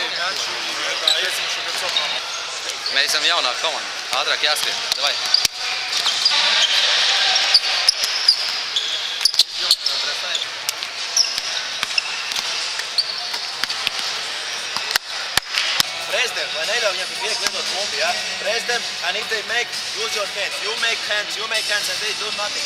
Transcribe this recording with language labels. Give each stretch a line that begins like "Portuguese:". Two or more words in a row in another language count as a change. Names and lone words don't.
Latvian: Mēs esam jaunāka komanda. Ātrāk jāskrien. Davai.
English: Press them.
Latvian: Lai neļauj viņam tik viegli lidot bumbu, ja?
English: Press them and if they make, use your hands. You make hands and they do nothing.